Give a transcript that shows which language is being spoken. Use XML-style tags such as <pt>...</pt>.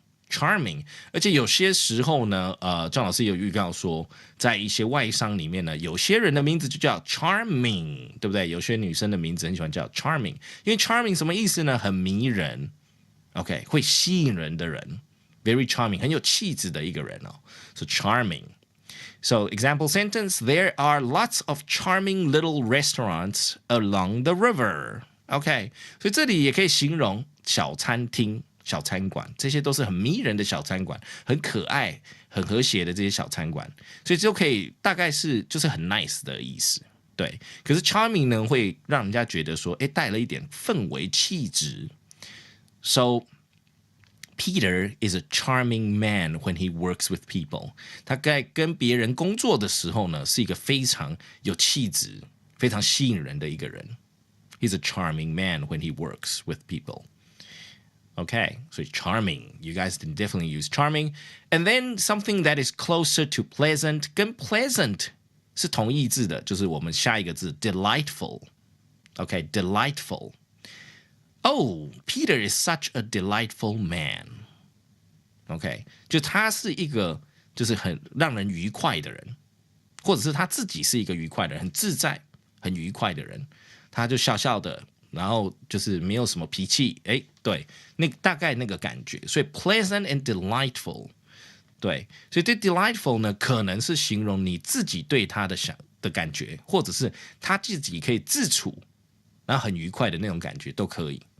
<zh>Charming, 而且有些时候呢，郑老师有预告说，在一些外商里面呢，有些人的名字就叫 charming， 对不对？有些女生的名字很喜欢叫 charming， 因为 charming 什么意思呢？很迷人 ，OK， 会吸引人的人 ，</zh> <en>very charming，</en> <zh>很有气质的一个人哦，是 charming。</zh> <en>So example sentence, there are lots of charming little restaurants along the river.</en> <zh>OK， 所以这里也可以形容小餐厅。小餐馆，这些都是很迷人的小餐馆，很可爱、很和谐的这些小餐馆，所以就可以大概是就是很 nice 的意思，对。可是 charming 呢，会让人家觉得说，带了一点氛围气质。</zh> <en>So Peter is a charming man when he works with people.</en> <zh>他在跟别人工作的时候呢，是一个非常有气质、非常吸引人的一个人。</zh> <en>He's a charming man when he works with people.Okay, so charming. You guys can definitely use charming. And then something that is closer to pleasant.</en> <zh>跟 pleasant 是同义字的，就是我们下一个字 delightful.</zh> <en>Okay, delightful. Oh, Peter is such a delightful man.</en> <zh>Okay, 就他是一个就是很让人愉快的人，或者是他自己是一个愉快的人，很自在、很愉快的人，他就笑笑的。然后就是没有什么脾气，对，那大概那个感觉，所以 pleasant and delightful， 对，所以对 delightful 呢，可能是形容你自己对他的感觉，或者是他自己可以自处，然后很愉快的那种感觉都可以。</zh>